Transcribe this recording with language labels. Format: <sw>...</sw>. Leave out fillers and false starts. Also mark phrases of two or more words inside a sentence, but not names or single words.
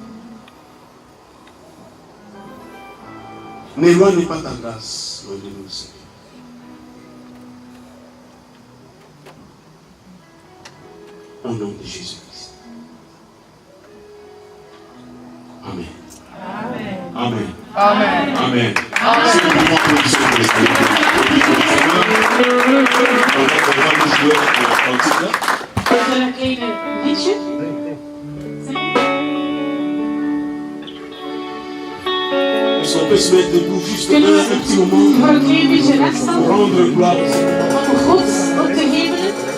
<fr>N'éloigne pas ta grâce loin de nous, Seigneur. Au nom de Jésus-Christ. Amen. Amen. Amen. Amen. Amen. C'est le moment pour le Seigneur.</fr> <nl>Is er een kleine liedje?</nl> <fr>Est-ce qu'on peut se mettre debout juste</fr> <nl>Kunnen</nl> <fr>un</fr> <nl>we</nl> <fr>petit moment</fr> <nl>voor een klein beetje</nl> <fr>pour</fr> <nl>rechtstand</nl> <fr>rendre gloire au Seigneur?</fr> <nl>om God op te hemelen?</nl>